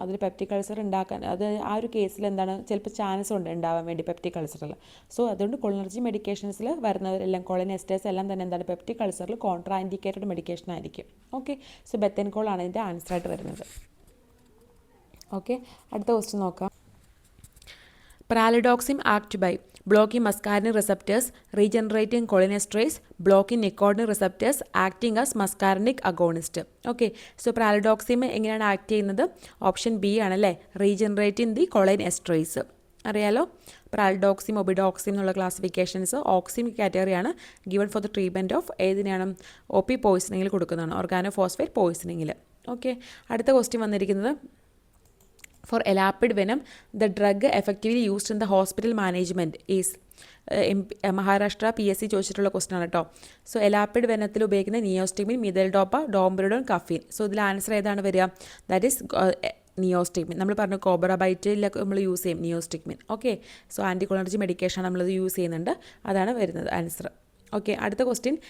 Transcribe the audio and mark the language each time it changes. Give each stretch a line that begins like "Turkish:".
Malayalam: അതിൽ peptic ulcer ഉണ്ടാക്കാൻ അത് ആ ഒരു കേസിൽ എന്താണ് ചിലപ്പോൾ ചാൻസ് ഉണ്ട് ഉണ്ടാവാൻ വേണ്ടി പെപ്റ്റിക് അൾസറിൽ. സോ അതുകൊണ്ട് കൊളിനർജി മെഡിക്കേഷൻസിൽ വരുന്നവരെല്ലാം കോളിൻ എസ്റ്റേഴ്സ് എല്ലാം തന്നെ എന്താണ് പെപ്റ്റിക് അൾസറിൽ കോൺട്രാ ഇൻഡിക്കേറ്റഡ് മെഡിക്കേഷൻ ആയിരിക്കും. ഓക്കെ, സോ ബെത്തേൻകോൾ ആണ് ഇതിൻ്റെ ആൻസറായിട്ട് വരുന്നത്. ഓക്കെ, അടുത്ത ക്വസ്റ്റ്യൻ നോക്കാം.
English: Pralidoxim act by blocking muscarinic receptors, regenerating cholinesterase, blocking nicotinic receptors, acting as muscarinic agonist.
Malayalam: Okay, so പ്രാലിഡോക്സിം എങ്ങനെയാണ് ആക്ട് ചെയ്യുന്നത്? ഓപ്ഷൻ ബി ആണല്ലേ, റീജനറേറ്റിംഗ് ദി കൊളിനെസ്റ്ററേസ്. അറിയാലോ, പ്രാലിഡോക്സിം ഒബിഡോക്സിം എന്നുള്ള classifications ഓക്സിം കാറ്റഗറിയാണ്.
English: given for the treatment of
Malayalam: ഏതിനാണ്? OP പോയിസണിങ്ങിൽ കൊടുക്കുന്നതാണ്, organophosphate പോയിസണിങ്ങിൽ. Okay, അടുത്ത question വന്നിരിക്കുന്നത്
English: for elapid venom, the drug effectively used in the hospital management is
Malayalam: Maharashtra PSC ചോദിച്ചിട്ടുള്ള question ആണ് കേട്ടോ. സോ എലാപ്പിഡ് വെനത്തിൽ ഉപയോഗിക്കുന്ന നിയോസ്റ്റിമിൻ, മിഥൈൽഡോപ്പ, ഡോംബ്രിഡോൺ, കഫീൻ. സോ ഇതിൽ ആൻസർ ഏതാണ് വരിക?
English: that is
Malayalam: നിയോസ്റ്റിമിൻ. നമ്മൾ പറഞ്ഞു കോബ്രബൈറ്റിലൊക്കെ നമ്മൾ യൂസ് ചെയ്യും നിയോസ്റ്റിമിൻ. ഓക്കെ, സോ ആൻറ്റികൊളർജി മെഡിക്കേഷൻ നമ്മളത് യൂസ് ചെയ്യുന്നുണ്ട്, അതാണ് വരുന്നത് ആൻസർ. ഓക്കെ, അടുത്ത ക്വസ്റ്റ്യൻ.